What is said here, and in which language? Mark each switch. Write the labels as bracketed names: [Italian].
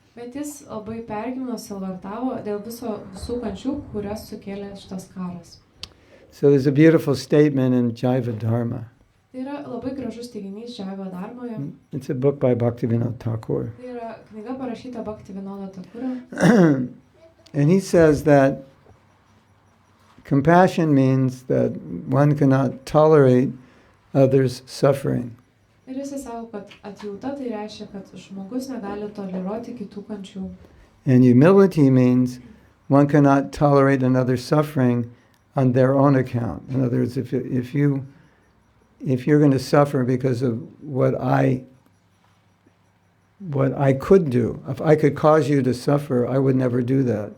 [Lithuanian] Bet jis labai pergyveno, sielvartavo dėl visų kančių, kurias sukėlė šitas karas. [English] So there's a beautiful statement in Jaiva Dharma. [Lithuanian] Tai yra labai gražus teiginys Jaiva Dharmoje. [English] It's a book by Bhaktivinoda Thakur. [Lithuanian] Tai yra knyga parašyta Bhaktivinoda Thakura. [English] And he says that compassion means that one cannot tolerate others' suffering. [Lithuanian] Ir jis sako, kad atjauta tai reiškia, kad žmogus negali toleruoti kitų kančių. [English] And humility means one cannot tolerate another's suffering on their own account. In other words, if you're going to suffer because of what I could do, if I could cause you to suffer, I would never do that.